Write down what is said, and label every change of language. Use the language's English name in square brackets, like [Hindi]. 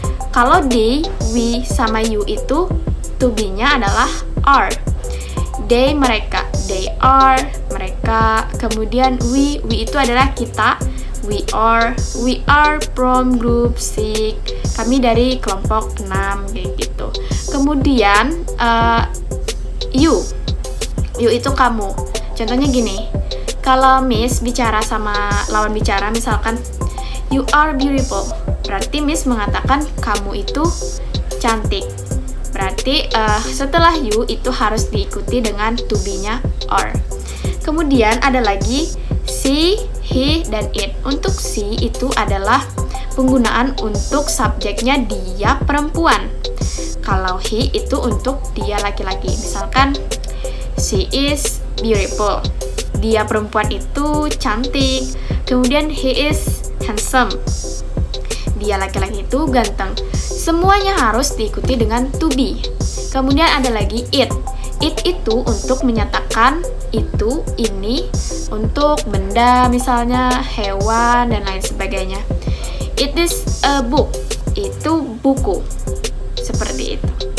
[Indonesian] Kalau they, we, sama you itu to be-nya adalah are. They mereka, [English] they are [Indonesian] mereka. Kemudian we itu adalah kita. [English] We are from group 6. [Indonesian] Kami dari kelompok 6 kayak gitu. Kemudian you itu kamu. Contohnya gini, kalau Miss bicara sama lawan bicara, misalkan [English] you are beautiful, [Indonesian] berarti Miss mengatakan kamu itu cantik. Berarti setelah you itu harus diikuti dengan to be-nya are. Kemudian ada lagi she, he, dan it. Untuk she itu adalah penggunaan untuk subjeknya dia perempuan. Kalau he itu untuk dia laki-laki. Misalkan [English] she is beautiful. [Indonesian] Dia perempuan itu cantik. Kemudian [English] he is handsome. [Indonesian] Dia laki-laki itu ganteng. Semuanya harus diikuti dengan to be. Kemudian ada lagi it. It itu untuk menyatakan itu, ini, untuk benda misalnya hewan dan lain sebagainya. [English] It is a book. [Indonesian] Itu buku. Seperti itu.